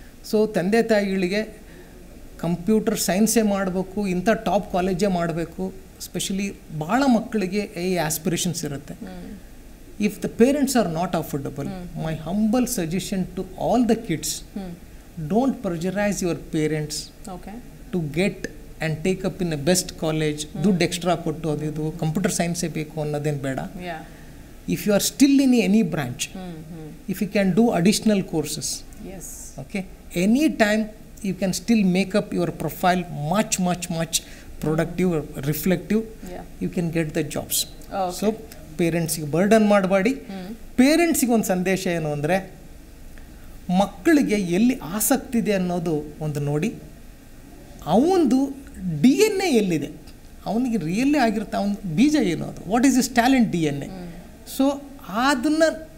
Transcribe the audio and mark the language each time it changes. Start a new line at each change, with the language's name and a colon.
Kannada: So ತಂದೆ ತಾಯಿಗಳಿಗೆ computer ಸೈನ್ಸೇ ಮಾಡಬೇಕು, ಇಂಥ ಟಾಪ್ ಕಾಲೇಜೇ ಮಾಡಬೇಕು, ಸ್ಪೆಷಲಿ ಭಾಳ ಮಕ್ಕಳಿಗೆ ಈ ಆಸ್ಪಿರೇಷನ್ಸ್ ಇರುತ್ತೆ.
English: If the parents are not affordable, my humble suggestion to all the kids, don't pressurize your parents to get and take up in a best college.
Kannada: ದುಡ್ಡು ಎಕ್ಸ್ಟ್ರಾ ಕೊಟ್ಟು ಅದು ಕಂಪ್ಯೂಟರ್ ಸೈನ್ಸೇ ಬೇಕು ಅನ್ನೋದೇನು ಬೇಡ.
English: If you are still in any branch, if you can do additional courses, okay, any time you can still make up your profile much productive, reflective, you can get the jobs.
Kannada: So ಪೇರೆಂಟ್ಸಿಗೆ burden ಮಾಡಬೇಡಿ. ಪೇರೆಂಟ್ಸಿಗೆ ಒಂದು ಸಂದೇಶ ಏನು ಅಂದರೆ, ಮಕ್ಕಳಿಗೆ ಎಲ್ಲಿ ಆಸಕ್ತಿ ಇದೆ ಅನ್ನೋದು ಒಂದು ನೋಡಿ, ಅವನದು DNA ಎಲ್ಲಿದೆ, ಅವನಿಗೆ ರಿಯಲ್ಲೇ ಆಗಿರುತ್ತೆ, ಅವನ ಬೀಜ ಏನು, ಅದು
English: what is is talent
Kannada: DNA. So ಅದನ್ನು